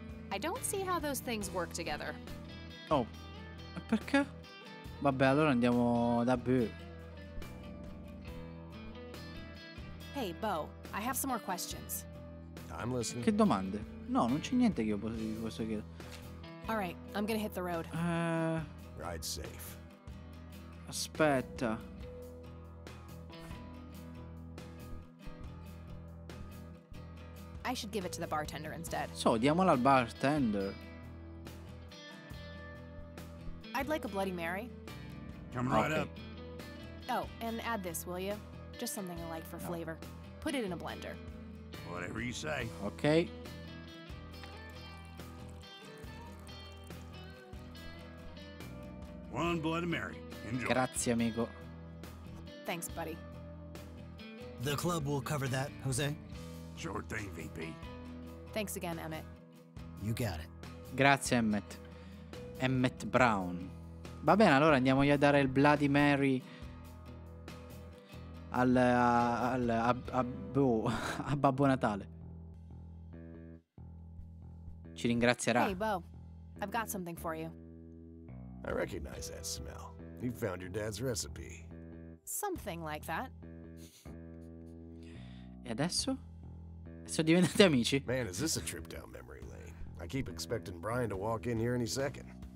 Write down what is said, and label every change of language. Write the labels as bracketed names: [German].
[English] I don't see how those things work together. [Italian] Oh, e perché? Vabbè, allora andiamo da Beau. [English] Hey, Beau, I have some more questions. I'm listening. [Italian] Che domande? No, non c'è niente che io posso chiedere. [English] All right, I'm gonna hit the road. Ride safe. [Italian] Aspetta. [English] I should give it to the bartender instead. [Italian] So, diamola al bartender. [English] I'd like a Bloody Mary. Come right up. Oh, and add this, will you? Just something I like for flavor. Put it in a blender. Whatever you say. Ok. One Bloody Mary. Enjoy. [Italian] Grazie, amico. [English] Thanks, buddy. The club will cover that, Jose? Sure thing, VP. Thanks again, Emmett. You got it. [Italian] Grazie, Emmett. Emmett Brown. Va bene, allora andiamogli a dare il Bloody Mary a Babbo Natale. Ci ringrazierà. [English] Hey, Beau. I've got something for you. I recognize that smell. You found your dad's recipe. Something like that. [Italian] E adesso? Sono diventati amici? [English] Man, is this a trip down memory lane? I keep expecting Brian to walk in here any second.